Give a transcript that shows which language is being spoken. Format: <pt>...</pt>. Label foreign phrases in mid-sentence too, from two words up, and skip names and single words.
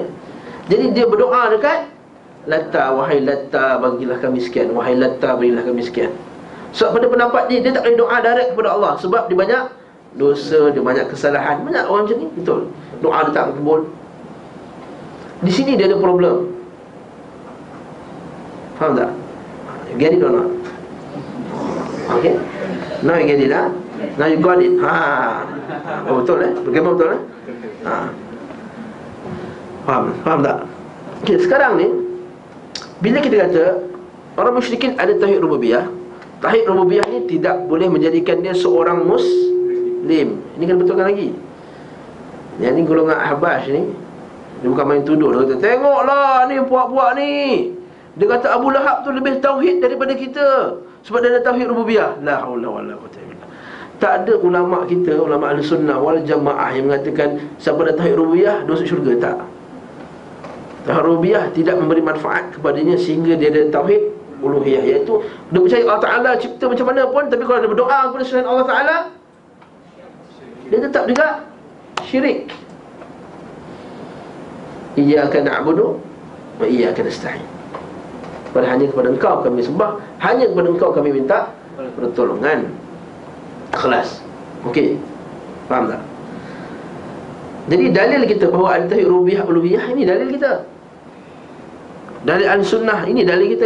<ms>Jadi dia berdoa dekat Latta, wahai Latta bagilah kami sekian, wahai Latta berilah kami sekian. Sebab pada pendapat dia tak boleh doa direct kepada Allah, sebab dia banyak dosa, dia banyak kesalahan. Banyak orang macam ni, betul. Doa dia tak kabul. Di sini dia ada problem. Faham tak?</ms> <en>You get it or not? Okay? Now you get it, ha? Now you got it.</en> <ms>Oh, betul bagaimana betul Faham tak? Okay, sekarang ni bila kita kata orang musyrikin ada tauhid rububiyah, tauhid rububiyah ni tidak boleh menjadikan dia seorang muslim. Ini kan betulkan lagi. Yang ni golongan Ahbaz ni, Dia bukan main tuduh. Dia kata, tengoklah ni puak-puak ni. Dia kata Abu Lahab tu lebih tauhid daripada kita, sebab dia ada tauhid rububiyah.</ms> <ar>لا حول ولا قوة إلا بالله.</ar> <ms>Tak ada ulama kita, ulama</ms> <ar>أهل السنة والجماعة</ar> <ms>yang mengatakan siapa ada tauhid rububiyah dia masuk syurga. Tak. Tauhid rububiyah tidak memberi manfaat kepadanya sehingga dia ada tauhid uluhiyah, iaitu dia percaya Allah Ta'ala cipta macam mana pun, tapi kalau dia berdoa kepada selain Allah Ta'ala, dia tetap juga syirik.</ms> <ar>إياك نعبد وإياك نستعين.</ar> <ms>Hanya kepada Engkau kami sembah, hanya kepada Engkau kami minta pertolongan. Ikhlas. Okey. Faham tak? Jadi dalil kita bahawa ada tauhid rububiyah uluhiyah, ini dalil kita. Dalil al-sunnah, ini dalil kita.</ms>